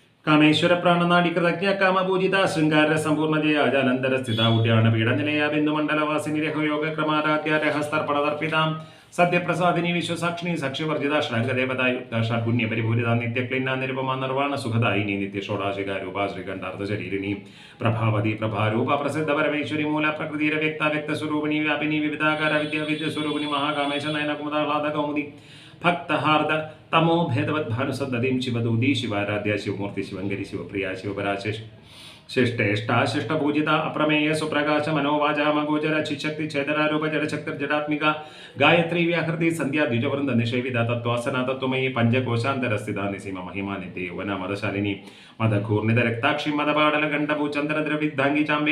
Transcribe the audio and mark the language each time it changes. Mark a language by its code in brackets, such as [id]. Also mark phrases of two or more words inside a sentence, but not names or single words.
[sa] കാമേശ്വര പ്രാണനാടി കൃതജ്ഞ കാമപൂജിത ശൃംഗാര സമ്പൂർണ്ണ ജയ ജാലന്തര സ്ഥിത ഉദ്യാന പീഡനിലയ ബിന്ദുമണ്ഡലവാസിനി രഹയോഗ ക്രമാരാധ്യ രഹസ്തർപ്പണ തർപ്പിതാം സത്യപ്രസാദിനി വിശ്വസാക്ഷിണി സാക്ഷ്യവർജിത ഷഡംഗദേവതായുക്ത ഷഡ്ഗുണ്യ പരിപൂരിത നിത്യക്ലിന്ന നിരുപമ നിർവാണ സുഖദായിനി നിത്യഷോടാശിക രൂപ ശ്രീകണ്ഠാർത്ഥ ശരീരിണി പ്രഭാവതി പ്രഭാരൂപ പ്രസിദ്ധ പരമേശ്വരി മൂല പ്രകൃതിര വ്യക്ത വ്യക്ത സ്വരൂപിണി വ്യാപിനി വിവിധാകാര വിദ്യാവിദ്യ സ്വരൂപിണി മഹാകാമേശ നയന കുമുദാഹ്ലാദ കൗമുദി ഭക്തഹാർദ തമോ ഭേദവത് ഭാനുസദ്ദീം ശിവദൂതി ശിവാരാധ്യ ശിവമൂർത്തി ശിവങ്കരി ശിവപ്രിയ ശിവപരാശേഷ് शिष्टेष्टा शिष्टपूजिता अप्रमेय सुप्रकाश मनोवाचामगोचर चिशक्ति छेदरारूप जडशक्तिर्जडात्मिका गायत्री व्याहृति संध्या द्विजवृंद निषेविता तत्वासना तत्वमयी पंचकोशांतरस्थिता निसीम महिमा नित्य यौवन मदशालिनी मदघूर्णित रक्ताक्षी मदपाडल गंडभूचंद्रद्रविद्धांगी चांबे